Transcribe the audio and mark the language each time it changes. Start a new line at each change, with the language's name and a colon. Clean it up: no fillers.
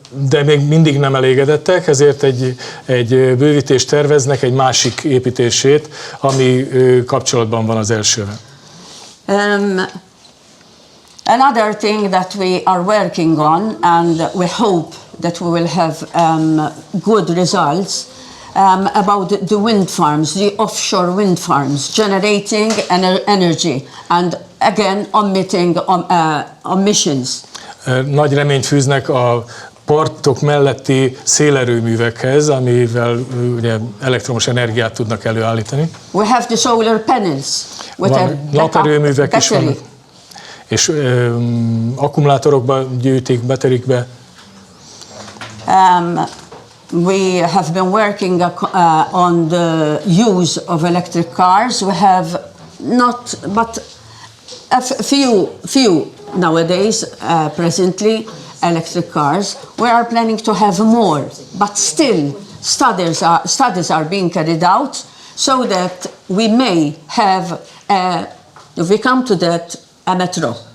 Hungarian: De még mindig nem elégedettek, ezért egy bővítést terveznek, egy másik építését, ami kapcsolatban van az elsővel.
English: Another thing that we are working on, and we hope that we will have good results, about the wind farms, the offshore wind farms, generating energy and again emitting emissions.
Hungarian: Nagy reményt fűznek a partok melletti szélerőművekhez, amivel ugye elektromos energiát tudnak előállítani.
English: We have the solar panels with a
Hungarian: naperőművek is vannak, és akkumulátorokba gyűjtik, baterikbe.
English: We have been working on the use of electric cars. We have not, but a few nowadays, presently, electric cars. We are planning to have more, but still studies are being carried out so that we may have, if we come to that, a metro.